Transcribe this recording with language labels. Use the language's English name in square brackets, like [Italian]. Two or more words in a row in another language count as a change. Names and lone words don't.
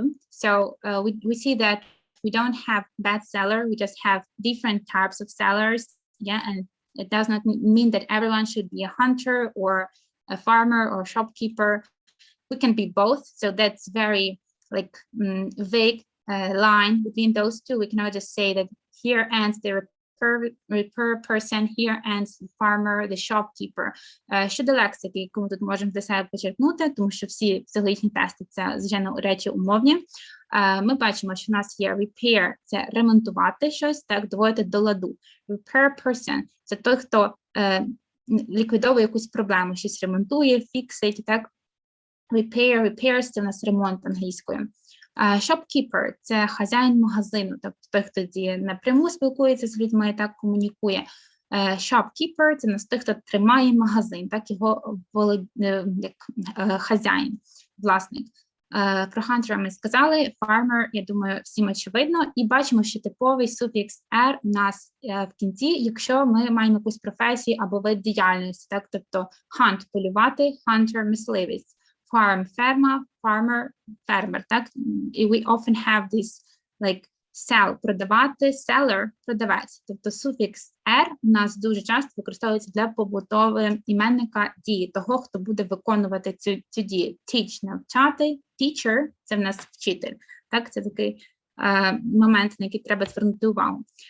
[English] So we see that we don't have bad seller, we just have different types of sellers, yeah, and it does not mean that everyone should be a hunter or a farmer or shopkeeper. We can be both, so that's very like vague line between those two. We cannot just say that here ends the repair person, here ends the farmer, the shopkeeper. [Ukrainian] Щодо лексики, яку ми тут можемо для себе почерпнути, тому що всі психологічні тести – це, звичайно, речі умовні. Ми бачимо, що в нас є repair – це ремонтувати щось, так, доводити до ладу. [English] Repair person – [Ukrainian] це той, хто ліквідовує якусь проблему, щось ремонтує, фіксить, так. Repairs – це в нас ремонт англійською. Shopkeeper – це хазяїн магазину, тобто той, хто напряму спілкується з людьми, так комунікує. Shopkeeper – це нас той, хто тримає магазин, так його як хазяїн, власник. Про hunter ми сказали, farmer, я думаю, всім очевидно. І бачимо, що типовий суфікс «er» у нас в кінці, якщо ми маємо якусь професію або вид діяльності, так, тобто hunt – полювати, hunter – мисливець. Farm – ферма, farmer – фермер, так? [English] І we often have this, like, sell – [Ukrainian] продавати, seller – продавець. Тобто суфікс «er» у нас дуже часто використовується для побутового іменника дії, того, хто буде виконувати цю дію. Teach – навчати, teacher – це в нас вчитель. Так, це такий момент, на який треба звернути увагу.